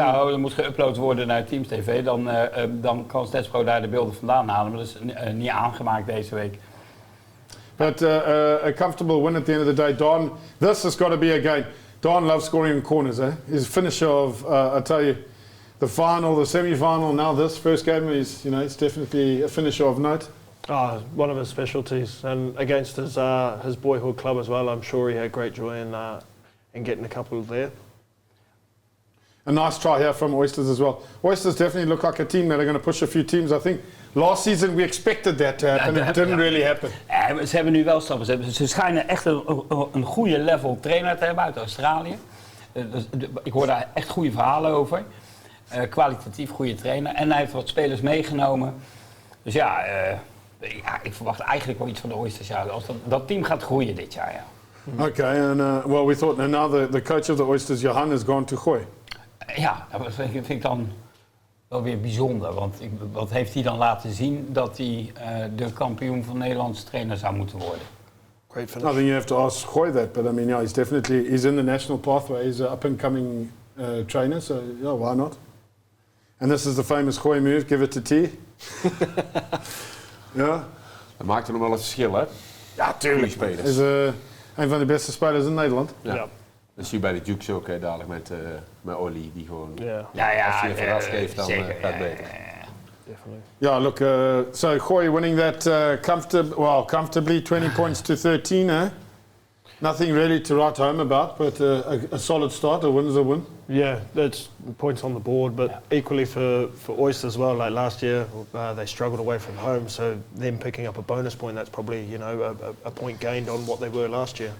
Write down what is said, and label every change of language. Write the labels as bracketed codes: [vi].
[nl] Ja, er moet geüpload worden naar Teams TV. Dan kan StatsPro daar de beelden vandaan halen. Maar dat is niet aangemaakt deze week. [en] But a comfortable win at the end of the day. Don, this has got to be a game. Don loves scoring in corners. He's a finisher of, I tell you, the final, the semi-final, now this first game is, it's definitely a finisher of note. One of his specialties, and against his boyhood club as well. I'm sure he had great joy in getting a couple there. A nice try here from Oysters as well. Oysters definitely look like a team that are going to push a few teams. I think last season we expected that to happen. It didn't really happen. [nl] Ja, ze hebben nu wel stappen. Ze schijnen echt een goede level trainer te hebben uit Australië. Ik hoor daar echt goede verhalen over. Kwalitatief goede trainer. En hij heeft wat spelers meegenomen. Dus ja, ik verwacht eigenlijk wel iets van de Oysters. Ja, als dat team gaat groeien dit jaar. Ja. [en] Okay, and well, we thought now the coach of the Oysters, Johan, has gone to Gooi. [nl] Ja, dat vind ik dan wel weer bijzonder. Want wat heeft hij dan laten zien dat hij de kampioen van Nederlandse trainer zou moeten worden? [en] Great finish. I think you have to ask Gooi that, but I mean, yeah, he's in the national pathway. He's an up-and-coming trainer, so yeah, why not? And this is the famous Gooi move, give it to T. [nl] Ja. Dat maakt er nog wel een verschil, hè? Ja, tuurlijk. Spelers. Hij is een van de beste spelers in Nederland. Ja. Dat zie je bij de Dukes ook, hè, dadelijk met Ollie, die gewoon... Ja. Als je even ras geeft, dan gaat het beter. [en] Definitely. Yeah, look, so Gooi winning that comfortably 20 points to 13, eh? Nothing really to write home about, but a solid start. A win is a win. Yeah, that's points on the board, but equally for Oysters as well. Like last year, they struggled away from home, so them picking up a bonus point, that's probably a point gained on what they were last year.